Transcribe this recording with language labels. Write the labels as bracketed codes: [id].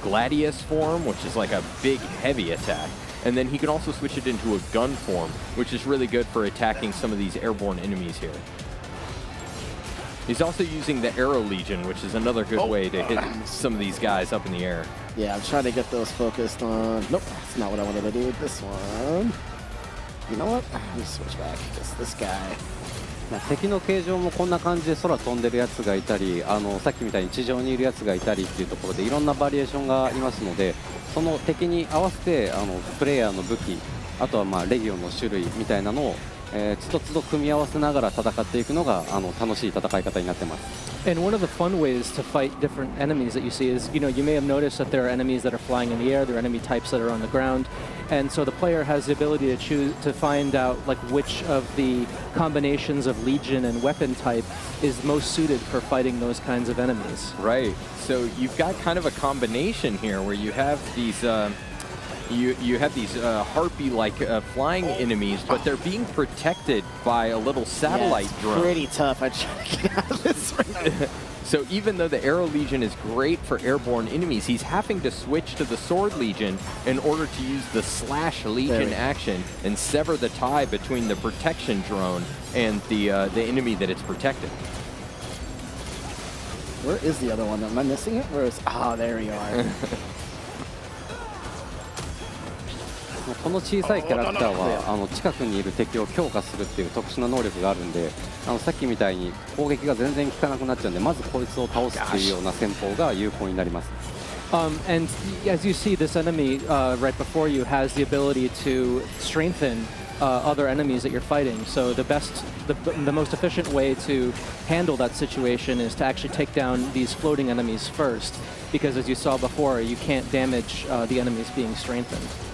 [en] Gladius form, which is like a big, heavy attack. And then he can also switch it into a gun form, which is really good for attacking some of these airborne enemies here. He's also using the Arrow Legion, which is another good way to hit some of these guys up in the air. Yeah, I'm trying to get those focused on... Nope, that's not what I wanted to do with this one. You know what? Let me switch back. Just this guy. [ja] 敵の形状もこんな感じで空飛んでるやつがいたり、さっきみたいに地上にいるやつがいたりっていうところでいろんなバリエーションがありますので、その敵に合わせてプレイヤーの武器、あとはレギオンの種類みたいなのをつどつど組み合わせながら戦っていくのが楽しい戦い方になってます。 [en] And one of the fun ways to fight different enemies that you see is, you may have noticed that there are enemies that are flying in the air, there are enemy types that are on the ground, and so the player has the ability to choose to find out like which of the combinations of legion and weapon type is most suited for fighting those kinds of enemies. Right. So you've got kind of a combination here where you have these you have these harpy-like flying enemies, but they're being protected by a little satellite drone. Pretty tough. I try to get out of this right. So even though the Arrow Legion is great for airborne enemies, he's having to switch to the Sword Legion in order to use the Slash Legion action and sever the tie between the protection drone and the enemy that it's protecting. Where is the other one? Am I missing it? Where is... Oh, there you are. [ja] この小さいキャラクターは近くにいる敵を強化するっていう特殊な能力があるんで、さっきみたいに攻撃が全然効かなくなっちゃうんで、まずこいつを倒すっていうような戦法が有効になります。 [en] And as you see, this enemy right before you has the ability to strengthen other enemies that you're fighting. So the most efficient way to handle that situation is to actually take down these floating enemies first, because as you saw before, you can't damage the enemies being strengthened.